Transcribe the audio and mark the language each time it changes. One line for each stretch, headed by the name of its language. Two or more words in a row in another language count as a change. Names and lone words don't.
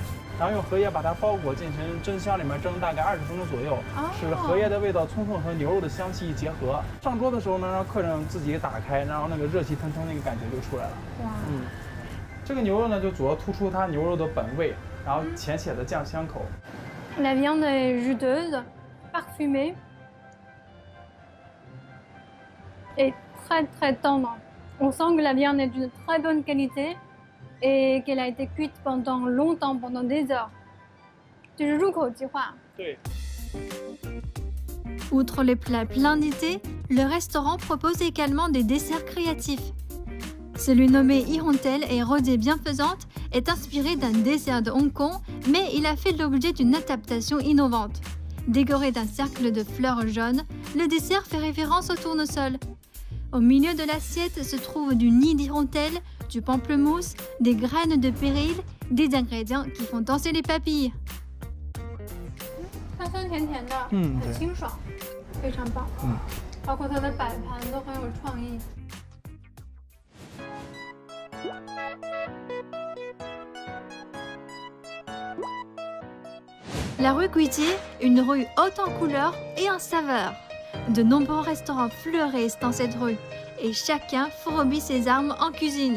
Chinese: 然后用荷叶把它包裹进行蒸箱里面蒸大概20分钟左右，使荷叶的味道充分和牛肉的香气结合。上桌的时候呢，让客人自己打开，然后那个热气腾腾那个感觉就出来了。哇，这个牛肉呢就主要突出它牛肉的本味，然后浅浅的酱香口。
French: La viande est juteuse, parfumée et très très tendre. On sent que la viande est d'une très bonne qualité et qu'elle a été cuite pendant longtemps, pendant des heures.
Chinese: 就是入口即化。对。
French: Outre les plats pleins d'idées, le restaurant propose également des desserts créatifs. Celui nommé Ihontel et rosée bienfaisante est inspiré d'un dessert de Hong Kong, mais il a fait l'objet d'une adaptation innovante. Décoré d'un cercle de fleurs jaunes, le dessert fait référence au tournesol. Au milieu de l'assiette se trouve du nid d'hirondelle, du pamplemousse, des graines de péril, des ingrédients qui font danser les papilles.
Chinese: 酸酸甜甜的，很清爽，非常棒。包括它的摆盘都很有创意。
French: La rue Guitier, une rue haute en couleurs et en saveurs. De nombreux restaurants fleurissent dans cette rue et chacun fourmille ses armes en cuisine.